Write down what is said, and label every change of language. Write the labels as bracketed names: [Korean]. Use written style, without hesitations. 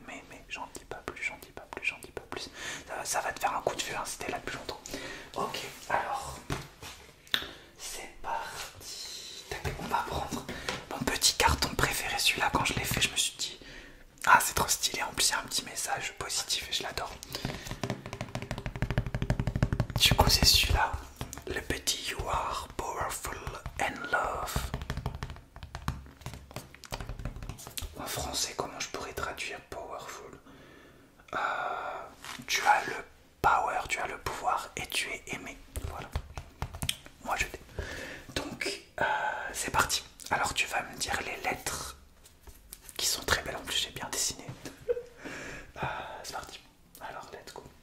[French] Mais j'en dis pas plus, j'en dis pas plus, j'en dis pas plus. Ça va te faire un coup de feu, hein, si t'es là depuis longtemps. Ok, alors. C'est parti. On va prendre mon petit carton préféré. Celui-là, quand je l'ai fait, je me suis dit, ah, c'est trop stylé. En plus, il y a un petit message positif et je l'adore. Du coup, c'est celui-là. Le petit [English] You are powerful and love. [French] En français, comment je pourrais traduire powerful? Tu as le power, tu as le pouvoir et tu es aimé. Voilà. Moi, je t'aime. Donc, c'est parti. Alors, tu vas me dire les lettres qui sont très belles. En plus, j'ai bien dessiné. C'est parti. Alors, let's go.